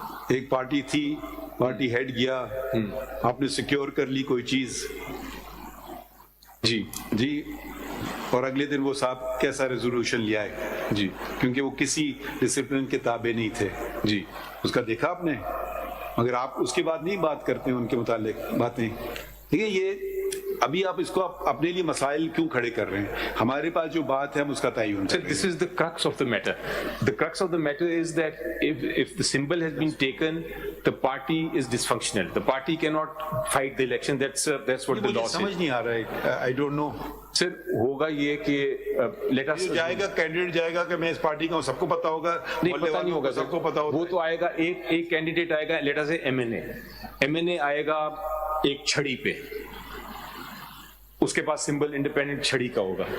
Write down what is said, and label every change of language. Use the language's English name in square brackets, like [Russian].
[Urdu] ایک پارٹی تھی, party head گیا, آپ نے سیکیور کر لی کوئی چیز جی, اور اگلے دن وہ صاحب کیسا ریزولوشن لیا ہے جی, کیونکہ وہ کسی ڈسپلن کے تابع نہیں تھے جی. اس کا دیکھا آپ نے, مگر آپ اس کے بعد نہیں بات کرتے ہیں ان کے متعلق باتیں. دیکھیں یہ ابھی آپ اس کو اپنے لیے مسائل کیوں کھڑے کر رہے ہیں؟ ہمارے پاس جو بات ہے ہم اس کا تعین کریں. [English] This is the crux of the matter. The crux of the matter is that if the symbol has been taken, the party is dysfunctional. The party cannot fight the election. That's what the law says. [Urdu] سمجھ نہیں آ رہا ہے. [English] I don't know. [Urdu] سر ہوگا یہ کہ [English] let us [Urdu] جائے گا candidate جائے گا کہ میں اس پارٹی کا ہوں, سب کو پتا ہوگا. نہیں پتا نہیں ہوگا, سب کو پتا ہوگا. وہ تو آئے گا ایک کینڈیڈیٹ آئے گا, [English] let us say [Urdu] M N اے آئے گا ایک چھڑی پہ, اس کے پاس سمبل انڈیپینڈنٹ چھڑی کا ہوگا.